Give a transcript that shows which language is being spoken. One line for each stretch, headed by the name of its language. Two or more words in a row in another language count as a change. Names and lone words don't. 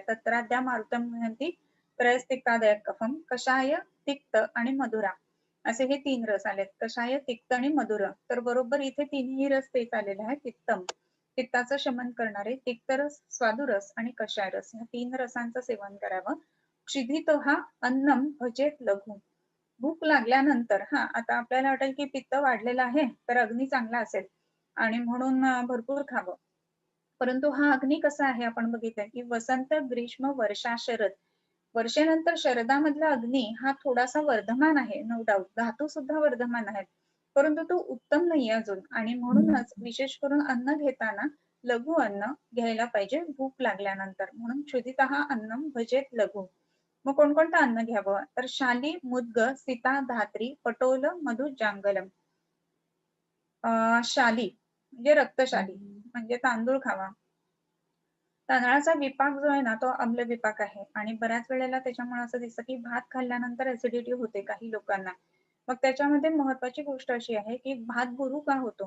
Sanskrit: तत्राद्या मारुतम म्हणती त्रयस्तिक्तादय कफम,
Marathi: कषाय, तिक्त आणि मधुरा असे हे 3 रस आलेत. कषाय, तिक्त आणि मधुर. तर बरोबर इथे तिन्ही रस तेच आलेले आहेत. तिक्तम पित्ताचं शमन करणारे तिक्तरस, स्वादुरस आणि कषाय रस या 3 रसांचं सेवन करावं.
Sanskrit: क्षिधितो हा अन्नम भजेत लघु.
Marathi: भूक लागल्यानंतर आता आपल्याला वाटेल की पित्त वाढलेलं आहे तर अग्नी चांगला असेल आणि म्हणून भरपूर खावं. परंतु हा अग्नी कसा आहे आपण बघितलंय की वसंत, ग्रीष्म, वर्षा, शरद. वर्षेनंतर शरदामधला अग्नी हा थोडासा वर्धमान आहे,
English: no doubt.
Marathi: धातू सुद्धा वर्धमान आहेत. परंतु तो उत्तम नाहीये अजून आणि म्हणूनच विशेष करून अन्न घेताना लघु अन्न घ्यायला पाहिजे भूक लागल्यानंतर. म्हणून
Sanskrit: क्षुधितः अन्नम भजेत लघु.
Marathi: मग कोणकोणतं अन्न घ्यावं? तर शाली,
Sanskrit: मुद्ग, सीता, धात्री, पटोल, मधु, जांगलम.
Marathi: शाली म्हणजे रक्तशाली म्हणजे तांदूळ खावा. तांदळाचा विपाक जो आहे ना तो आम्ल विपाक आहे आणि बऱ्याच वेळेला त्याच्यामुळे असं दिसतं की भात खाल्ल्यानंतर ऍसिडिटी होते काही लोकांना. मग त्याच्यामध्ये महत्वाची गोष्ट अशी आहे की भात गुरू का होतो?